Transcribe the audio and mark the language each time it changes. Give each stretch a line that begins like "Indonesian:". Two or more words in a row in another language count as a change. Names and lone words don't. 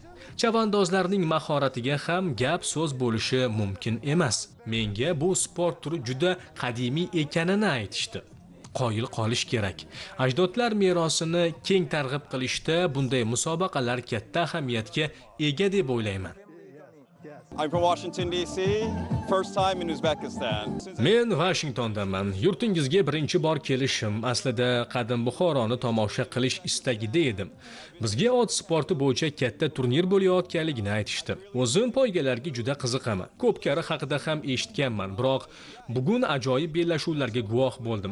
Uzbek: Chavandozlarning mahoratiga ham gap so'z bo'lishi mumkin emas. Menga bu sport turi juda qadimiy ekanini aytishdi. Qoyil qolish kerak. Ajdodlar merosini keng targ'ib qilishda bunday musobaqalar katta ahamiyatga ega deb o'ylayman.
English: I'm from Washington DC. First time in Uzbekistan.
Uzbek: Men Washingtondaman. Yurtingizga birinchi bor kelishim. Aslida qadim Buxoroni tomosha qilish istagida edim. Bizga ot sporti bo'yicha katta turnir bo'layotganligini aytishdi. O'zim poygalarga juda qiziqaman. Ko'pkari haqida ham eshitganman, biroq bugun ajoyib bellashuvlarga guvoh bo'ldim.